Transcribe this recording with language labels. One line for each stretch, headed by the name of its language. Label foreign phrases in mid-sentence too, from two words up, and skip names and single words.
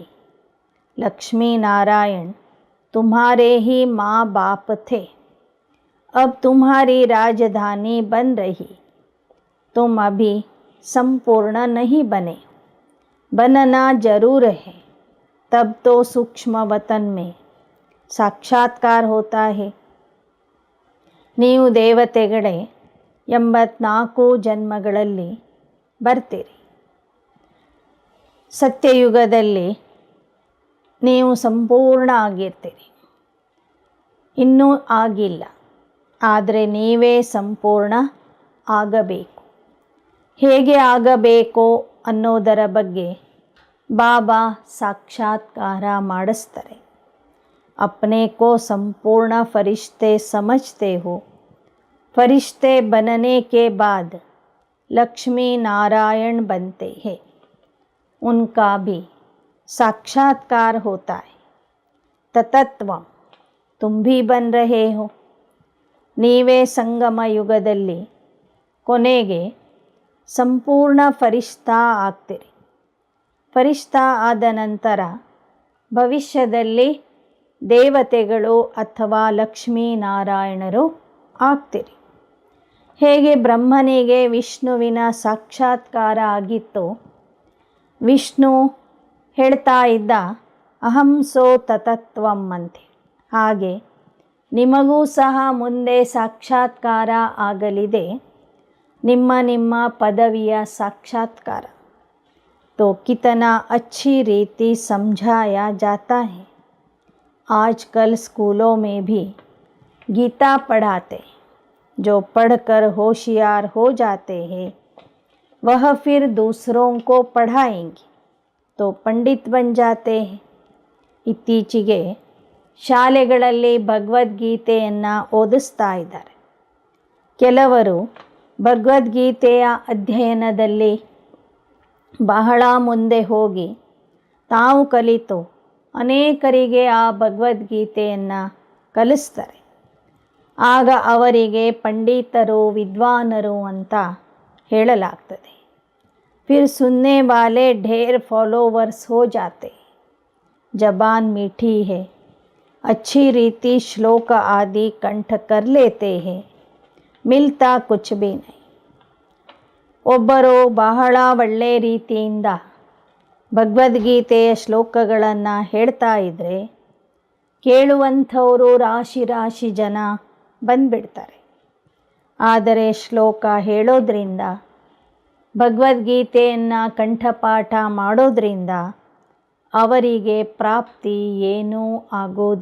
Hindi: लक्ष्मी नारायण तुम्हारे ही माँ बाप थे, अब तुम्हारी राजधानी बन रही. तुम अभी संपूर्ण नहीं बने, बनना जरूर है, तब तो सूक्ष्म वतन में साक्षात्कार होता है.
Kannada: ನೀವು ದೇವತೆಗಳೇ 84 ಜನ್ಮಗಳಲ್ಲಿ ಬರ್ತೀರಿ. ಸತ್ಯಯುಗದಲ್ಲಿ ನೀವು ಸಂಪೂರ್ಣ ಆಗಿರ್ತೀರಿ. ಇನ್ನೂ ಆಗಿಲ್ಲ, ಆದರೆ ನೀವೇ ಸಂಪೂರ್ಣ ಆಗಬೇಕು. ಹೇಗೆ ಆಗಬೇಕು ಅನ್ನೋದರ ಬಗ್ಗೆ ಬಾಬಾ ಸಾಕ್ಷಾತ್ಕಾರ ಮಾಡಿಸ್ತಾರೆ.
Hindi: अपने को संपूर्ण फरिश्ते समझते हो, फरिश्ते बनने के बाद लक्ष्मी नारायण बनते हैं, उनका भी साक्षात्कार होता है. ततत्वम तुम भी बन रहे हो.
Kannada: ನೀವೇ ಸಂಗಮ ಯುಗದಲ್ಲಿ ಕೊನೆಗೆ ಸಂಪೂರ್ಣ ಫರಿಷ್ಠಾ ಆಗ್ತೀರಿ. ಫರಿಷ್ಠಾ ಆದ ನಂತರ ಭವಿಷ್ಯದಲ್ಲಿ ದೇವತೆಗಳು ಅಥವಾ ಲಕ್ಷ್ಮೀನಾರಾಯಣರು ಆಗ್ತೀರಿ. ಹೇಗೆ ಬ್ರಹ್ಮನಿಗೆ ವಿಷ್ಣುವಿನ ಸಾಕ್ಷಾತ್ಕಾರ ಆಗಿತ್ತೋ, ವಿಷ್ಣು ಹೇಳ್ತಾ ಇದ್ದ
Sanskrit: ಅಹಂ ಸೋ ತತತ್ವಂ
Kannada: ಅಂತೆ, ಹಾಗೆ ನಿಮಗೂ ಸಹ ಮುಂದೆ ಸಾಕ್ಷಾತ್ಕಾರ ಆಗಲಿದೆ, ನಿಮ್ಮ ನಿಮ್ಮ ಪದವಿಯ ಸಾಕ್ಷಾತ್ಕಾರ.
Hindi: तो कितना अच्छी रीति समझाया जाता है. आजकल स्कूलों में भी गीता पढ़ाते, जो पढ़कर होशियार हो जाते हैं वह फिर दूसरों को पढ़ाएंगे तो पंडित बन जाते हैं.
Kannada: ಇತ್ತೀಚೆಗೆ ಶಾಲೆಗಳಲ್ಲಿ ಭಗವದ್ಗೀತೆಯನ್ನು ಓದಿಸ್ತಾ ಇದ್ದಾರೆ. ಕೆಲವರು ಭಗವದ್ಗೀತೆಯ ಅಧ್ಯಯನದಲ್ಲಿ ಬಹಳ ಮುಂದೆ ಹೋಗಿ ತಾವು ಕಲಿತು ಅನೇಕರಿಗೆ ಆ ಭಗವದ್ಗೀತೆಯನ್ನು ಕಲಿಸ್ತಾರೆ. ಆಗ ಅವರಿಗೆ ಪಂಡಿತರು, ವಿದ್ವಾನರು ಅಂತ ಹೇಳಲಾಗ್ತದೆ.
Hindi: फिर सुनने वाले ढेर फॉलोवर्स हो जाते. जबान मीठी है, अच्छी रीति श्लोक आदि कंठ कर लेते हैं, मिलता कुछ भी नहीं.
Kannada: ಒಬ್ಬರು ಬಹಳ ಒಳ್ಳೆ ರೀತಿಯಿಂದ ಭಗವದ್ಗೀತೆಯ ಶ್ಲೋಕಗಳನ್ನು ಹೇಳ್ತಾ ಇದ್ದರೆ ಕೇಳುವಂಥವರು ರಾಶಿ ರಾಶಿ ಜನ ಬಂದುಬಿಡ್ತಾರೆ. ಆದರೆ ಶ್ಲೋಕ ಹೇಳೋದ್ರಿಂದ, ಭಗವದ್ಗೀತೆಯನ್ನು ಕಂಠಪಾಠ ಮಾಡೋದ್ರಿಂದ ಅವರಿಗೆ ಪ್ರಾಪ್ತಿ ಏನೂ ಆಗೋದಿಲ್ಲ.